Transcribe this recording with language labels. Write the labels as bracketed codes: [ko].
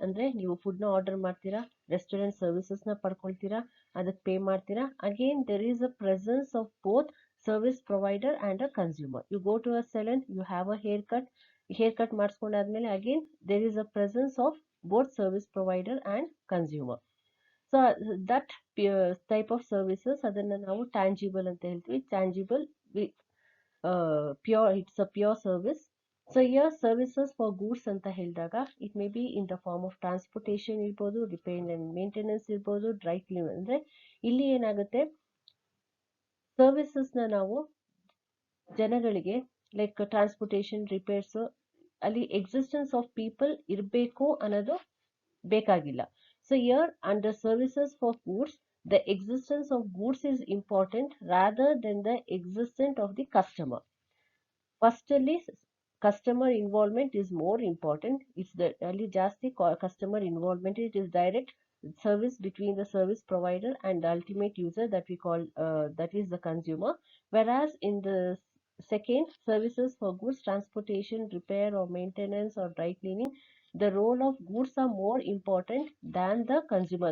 [kn] ಅಂದ್ರೆ ನೀವು ಫುಡ್ ನ ಆರ್ಡರ್ ಮಾಡ್ತೀರಾ, ರೆಸ್ಟೋರೆಂಟ್ ಸರ್ವಿಸಸ್ ನ ಪಡ್ಕೊಳ್ತೀರಾ, ಅದಕ್ಕೆ ಪೇ ಮಾಡ್ತೀರಾ. [en] Again there is a presence of both service provider and a consumer. You go to a saloon, you have a haircut [kn] ಮಾಡಿಸ್ಕೊಂಡಾದ್ಮೇಲೆ [en] Again there is a presence of both service provider and consumer. So that type of services [kn] ಅದನ್ನ ನಾವು [en] tangible ಅಂತ ಹೇಳ್ತೀವಿ. Tangible, pure, it's a pure service. So here services for goods [kn] ಅಂತ ಹೇಳಿದಾಗ [en] it may be in the form of transportation ಇರ್ಬೋದು, repair and maintenance ಇರ್ಬೋದು, dry clean. [kn] ಅಂದ್ರೆ ಇಲ್ಲಿ ಏನಾಗುತ್ತೆ, ಸರ್ವಿಸಸ್ ನ ನಾವು ಜನಗಳಿಗೆ ಲೈಕ್ ಟ್ರಾನ್ಸ್ಪೋರ್ಟೇಷನ್, ರಿಪೇರ್ಸ್ ಅಲ್ಲಿ [en] existence of people [kn] ಇರಬೇಕು ಅನ್ನೋದು ಬೇಕಾಗಿಲ್ಲ. [en] So here under services for goods the existence of goods is important rather than the existent of the customer. First ಅಲ್ಲಿ customer involvement is more important. [kn] ಅಲ್ಲಿ ಜಾಸ್ತಿ customer involvement. [en] It is direct service between the service provider and the ultimate user that we call that is the consumer. Whereas in the second, services for goods transportation, repair or maintenance or dry cleaning, the role of goods are more important than the consumer.